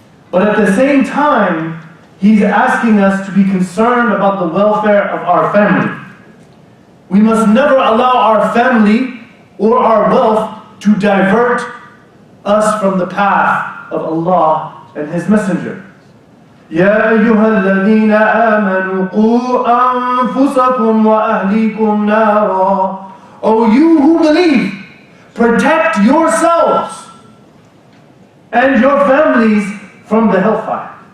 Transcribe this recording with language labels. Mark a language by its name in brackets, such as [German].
[English] But at the same time, He's asking us to be concerned about the welfare of our family. We must never allow our family or our wealth to divert us from the path of Allah and His Messenger. [Arabic] يا أيها الذين آمنوا قوا أنفسكم وأهليكم نارا. [English] O you who believe, protect yourselves and your families from the hellfire.